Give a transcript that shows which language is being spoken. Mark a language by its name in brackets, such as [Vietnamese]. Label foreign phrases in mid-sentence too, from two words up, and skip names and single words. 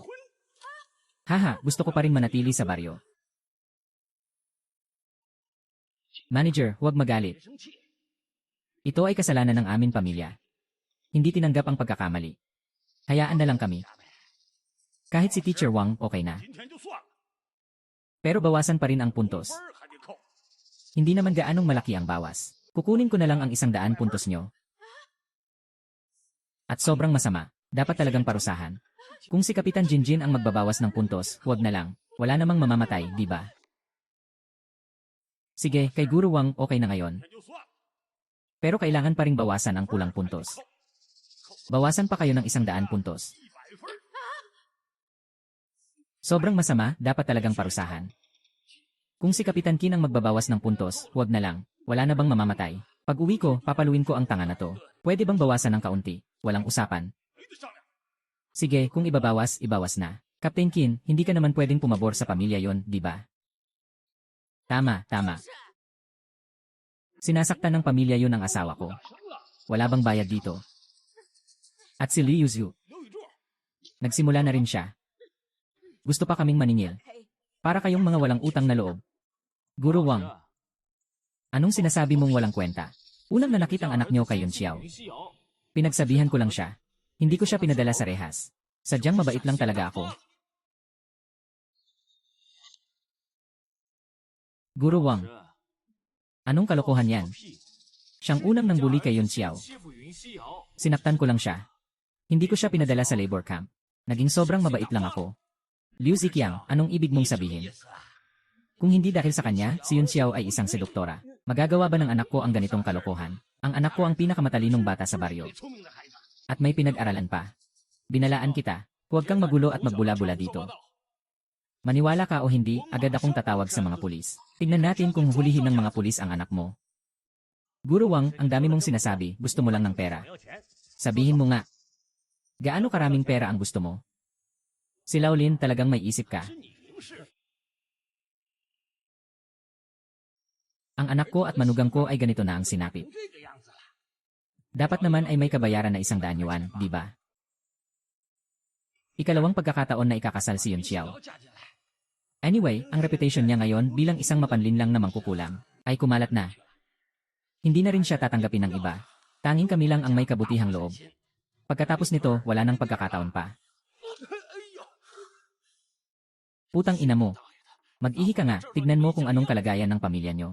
[Filipino] Haha, gusto ko pa rin manatili sa baryo. Manager, huwag magalit. [Chinese] 生气， [Filipino] Ito ay kasalanan ng aming pamilya. Hindi tinanggap ang pagkakamali. Hayaan na lang kami. Kahit si Teacher Wang, okay na. [Chinese] 今天就算了， [Filipino] Pero bawasan pa rin ang puntos. [Chinese] 分儿还得扣。 [Filipino] Hindi naman gaanong malaki ang bawas. Kukunin ko na lang ang 100 puntos nyo. At sobrang masama. Dapat talagang parusahan. Kung si Kapitan Jinjin ang magbabawas ng puntos, huwag na lang. Wala namang mamamatay, di ba? Sige, kay Guru Wang okay na ngayon. [Chinese] 今天就算了， [Filipino] Pero kailangan pa ring bawasan ang kulang puntos. Bawasan pa kayo ng 100 puntos. [Chinese] 100 分儿。 [Filipino] Sobrang masama, dapat talagang parusahan. Kung si Kapitan Kin ang magbabawas ng puntos, huwag na lang. Wala na bang mamamatay? Pag uwi ko, papaluin ko ang tanga na to. Pwede bang bawasan ng kaunti? Walang usapan. [Chinese] 没得商量。 [Filipino] Sige, kung ibabawas, ibawas na. Captain Kin, hindi ka naman pwedeng pumabor sa pamilya yon, di ba? Tama, tama. [Chinese] 是 [Filipino] Sinasaktan ng pamilya yon ang asawa ko. [Chinese] 生了， [Filipino] Wala bang bayad dito? At si Liu Zhu, [Chinese] 刘宇柱， [Filipino] nagsimula na rin siya. Gusto pa kaming maningil. Para kayong mga walang utang na loob. Guru Wang, anong sinasabi mong walang kwenta? Unang nanakit ang anak niyo kay Yun Xiao. [Chinese] 云西瑶， [Filipino] Pinagsabihan ko lang siya. Hindi ko siya pinadala sa rehas. Sadyang mabait lang talaga ako. Guru Wang, [Chinese] 是 [Filipino] anong kalokohan yan? [Chinese] 屁， [Filipino] Siyang unang nangbuli kay Yun Xiao. [Chinese] 欺负云西瑶， [Filipino] Sinaktan ko lang siya. Hindi ko siya pinadala sa labor camp. Naging sobrang mabait lang ako. Liu Ziqiang, anong ibig mong sabihin? Kung hindi dahil sa kanya, si Yun Xiao ay isang seduktora. Magagawa ba ng anak ko ang ganitong kalokohan? Ang anak ko ang pinakamatalinong bata sa baryo. [Chinese] 最聪明的孩子， [Filipino] At may pinag-aralan pa. Binalaan kita. Huwag kang magulo at magbula-bula dito. Maniwala ka o hindi, agad akong tatawag sa mga pulis. Tingnan natin kung hulihin ng mga pulis ang anak mo. Guru Wang, ang dami mong sinasabi, gusto mo lang ng pera. [Chinese] 没有钱， [Filipino] Sabihin mo nga. Gaano karaming pera ang gusto mo? Si Laolin, talagang may isip ka. [Chinese] 是你明示。 [Filipino] Ang anak ko at manugang ko ay ganito na ang sinapit. [Chinese] 这个样子了， [Filipino] Dapat naman ay may kabayaran na 100 yuan, di ba? Ikalawang pagkakataon na ikakasal si Yun Xiao. [Chinese] 要嫁进来， [Filipino] Anyway, ang reputation niya ngayon bilang isang mapanlinlang na mangkukulam ay kumalat na. Hindi na rin siya tatanggapin ng iba. Tanging kami lang ang may kabutihang loob. Pagkatapos nito, wala nang pagkakataon pa. Putang ina mo. Mag-ihi ka nga, tignan mo kung anong kalagayan ng pamilya nyo.